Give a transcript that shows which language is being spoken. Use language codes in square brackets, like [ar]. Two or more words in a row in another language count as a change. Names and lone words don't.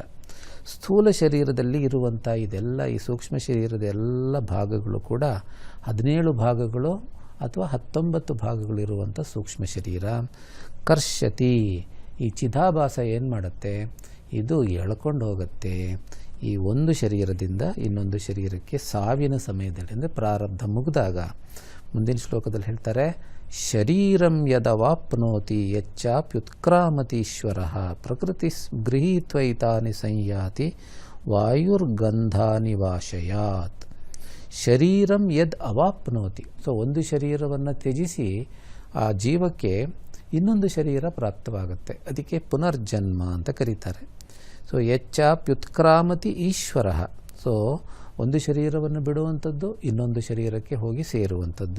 [kn] ಸ್ಥೂಲ ಶರೀರದಲ್ಲಿ ಇರುವಂಥ ಇದೆಲ್ಲ ಈ ಸೂಕ್ಷ್ಮ ಶರೀರದ ಎಲ್ಲ ಭಾಗಗಳು ಕೂಡ 17 ಭಾಗಗಳು ಅಥವಾ 19 ಭಾಗಗಳು ಇರುವಂಥ ಸೂಕ್ಷ್ಮ ಶರೀರ. ಕರ್ಷತಿ ಈ ಚಿದಾಭಾಸ ಏನು ಮಾಡುತ್ತೆ, ಇದು ಎಳ್ಕೊಂಡು ಹೋಗುತ್ತೆ ಈ ಒಂದು ಶರೀರದಿಂದ ಇನ್ನೊಂದು ಶರೀರಕ್ಕೆ ಸಾವಿನ ಸಮಯದಲ್ಲಿ, ಅಂದರೆ ಪ್ರಾರಬ್ಧ ಮುಗಿದಾಗ. ಮುಂದಿನ ಶ್ಲೋಕದಲ್ಲಿ ಹೇಳ್ತಾರೆ, [sa] ಶರೀರಂ ಯದವಾಪ್ನೋತಿ ಯಚ್ಚಾಪ್ಯುತ್ಕ್ರಾಮತೀಶ್ವರ ಪ್ರಕೃತಿ ಗೃಹೀತ್ವೈತಾನಿ ಸಂಯಾತಿ ವಾಯುರ್ಗಂಧಾನಿ ವಾಶಯಾತ್. ಶರೀರಂ ಯದ್ ಅವಾಪ್ನೋತಿ. [kn] ಸೊ ಒಂದು ಶರೀರವನ್ನು ತ್ಯಜಿಸಿ ಆ ಜೀವಕ್ಕೆ ಇನ್ನೊಂದು ಶರೀರ ಪ್ರಾಪ್ತವಾಗುತ್ತೆ. ಅದಕ್ಕೆ ಪುನರ್ಜನ್ಮ ಅಂತ ಕರೀತಾರೆ. ಸೊ [sa] ಯಚ್ಚಾಪ್ಯುತ್ಕ್ರಾಮತಿ ಈಶ್ವರ. [kn] ಸೊ ಒಂದು ಶರೀರವನ್ನು ಬಿಡುವಂಥದ್ದು ಇನ್ನೊಂದು ಶರೀರಕ್ಕೆ ಹೋಗಿ ಸೇರುವಂಥದ್ದು.